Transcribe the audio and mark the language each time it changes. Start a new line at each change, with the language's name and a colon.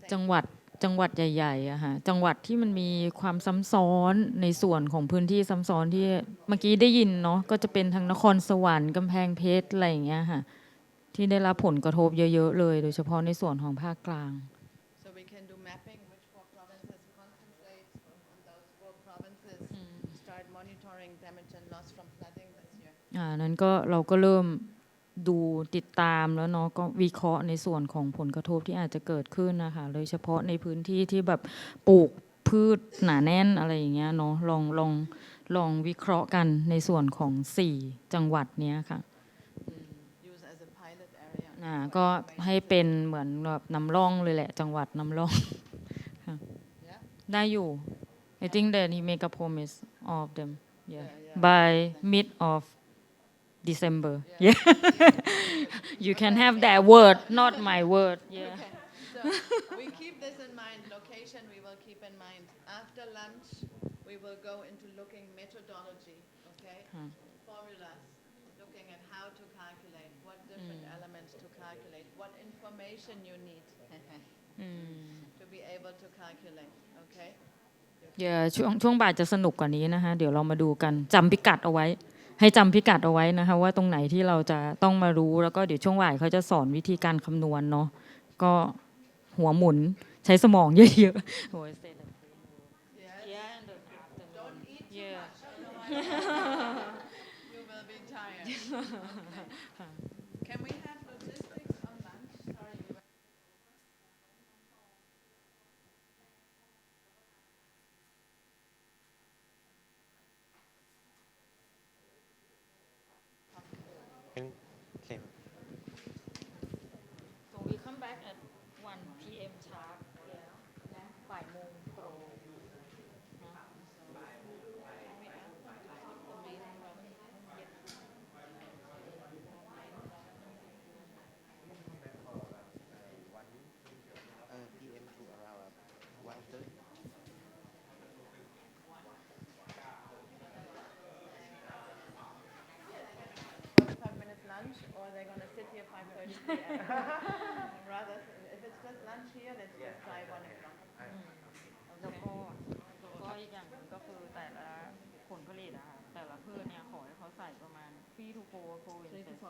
Thai: จังหวัดใหญ่ๆอะค่ะจังหวัดที่มันมีความซ้ำซ้อนในส่วนของพื้นที่ซ้ำซ้อนที่เมื่อกี้ได้ยินเนาะก็จะเป็นทางนครสวรรค์กำแพงเพชรอะไรอย่างเงี้ยค่ะที่ได้รับผลกระทบเยอะๆเลยโดยเฉพาะในส่วนของภาคกลาง
English: so we can do mapping which 4 provinces concentrate on those 4 provinces start monitoring damage and loss from flooding this year
Thai: นั้นก็เราก็เริ่มดูติดตามแล้วเนาะก็วิเคราะห์ในส่วนของผลกระทบที่อาจจะเกิดขึ้นนะคะโดยเฉพาะในพื้นที่ที่แบบปลูกพืชหนาแน่นอะไรอย่างเงี้ยเนาะลองวิเคราะห์กันในส่วนของ4จังหวัดเนี้ยค่ะ ก็ให้เป็นเหมือนแบบนำร่องเลยแหละจังหวัดนำร่องได้อยู่
English: I think that he make a promise of them by mid of December yeah you can have that word not my word yeah so we keep this in mind location we will keep in mind after lunch we will go into looking methodology okay formulas looking at how to calculate what different elements to calculate what information you need to be able to calculate okay
Thai: ช่วงบ่ายจะสนุกกว่านี้นะคะเดี๋ยวเรามาดูกันจำพิกัดเอาไว้ให้จำพิกัดเอาไว้นะคะว่าตรงไหนที่เราจะต้องมารู้แล้วก็เดี๋ยวช่วงบ่ายเขาจะสอนวิธีการคำนวณเนาะก็หัวหมุนใช้สมองเยอะๆโอ้ย
English: don't eat too much you will be tired can we have logistics on lunch sorry So we come back at 1 p.m. sharp
Thai: บ่ายโมงตรง
English: or they're going to sit here 5:30 p.m. Rather, if it's just lunch here, let's just try 1 o'clock.
Thai: แล้วก็อีกอย่างนึงก็คือแต่ละผลผลิตอะค่ะแต่ละพืชเนี่ยขอให้เขาใส่ประมาณ
English: 3 to 4 provinces